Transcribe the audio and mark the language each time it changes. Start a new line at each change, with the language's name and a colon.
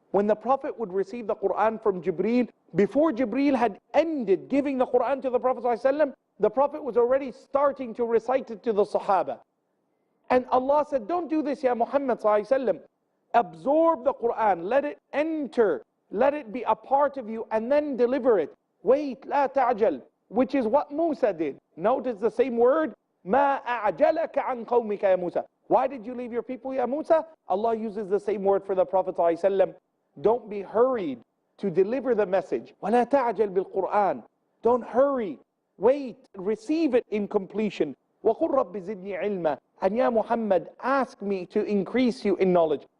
English: When the Prophet would receive the Qur'an from Jibreel, before Jibreel had ended giving the Qur'an to the Prophet ﷺ, the Prophet was already starting to recite it to the Sahaba. And Allah said, don't do this, Ya Muhammad ﷺ. Absorb the Qur'an, let it enter, let it be a part of you, and then deliver it. Wait,
Arabic: لا تعجل,
English: which is what Musa did. Notice the same word,
Arabic: ما أعجلك عن قومك يا موسى.
English: Why did you leave your people, Ya Musa? Allah uses the same word for the Prophet ﷺ. Don't be hurried to deliver the message.
Arabic: وَلَا تَعْجَلْ بِالْقُرْآنِ.
English: Don't hurry. Wait, receive it in completion.
Arabic: وَقُلْ رَبِّ زِدْنِي عِلْمًا.
English: And Ya Muhammad, ask me to increase you in knowledge.